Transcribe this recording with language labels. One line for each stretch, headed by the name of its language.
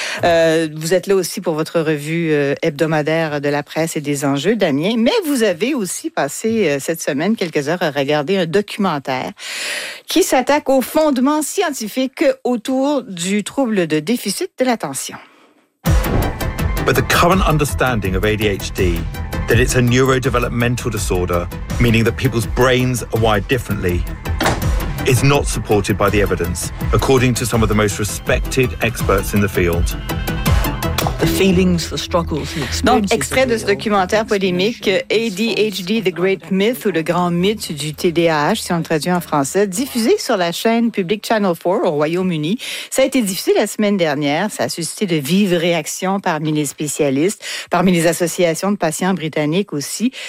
French: Vous êtes là aussi pour votre revue hebdomadaire de la presse et des enjeux, Damien. Mais vous avez aussi passé cette semaine quelques heures à regarder un documentaire qui s'attaque aux fondements scientifiques autour du trouble de déficit de l'attention.
English: But the current understanding of ADHD, that it's a neurodevelopmental disorder, meaning that people's brains are wired differently, is not supported by the evidence, according to some of the most respected experts in the field. the feelings, the struggles, the experiences.
French: Donc, extrait de ce documentaire polémique ADHD, The Great Myth ou Le Grand Mythe du TDAH, si on le traduit en français, diffusé sur la chaîne publique Channel 4 au Royaume-Uni. Ça a été diffusé la semaine dernière. Ça a suscité de vives réactions parmi les spécialistes, parmi les associations de patients britanniques aussi.